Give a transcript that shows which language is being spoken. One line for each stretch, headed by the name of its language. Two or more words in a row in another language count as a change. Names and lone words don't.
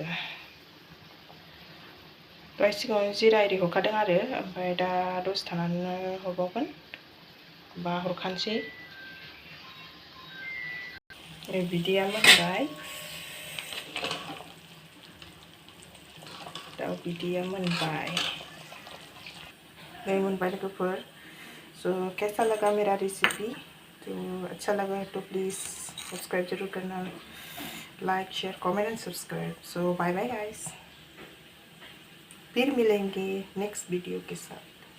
Bodo: दहाय सिगाङाव जिरा आरि हरखादों आरो ओमफ्राय दा दसे थानानै हरबावगोन बा हरखानोसै। बिदैया मोनबाय, दाउ बिदैया मोनबाय।
Hindi: नहीं
Bodo: मोनबाय लोगोफोर।
Hindi: सो कैसा लगा मेरा रेसिपी? तो अच्छा लगा है तो
English: please subscribe
Hindi: जरूर करना,
English: like share comment and subscribe. so bye bye guys,
Hindi: फिर मिलेंगे
English: next video
Hindi: के साथ।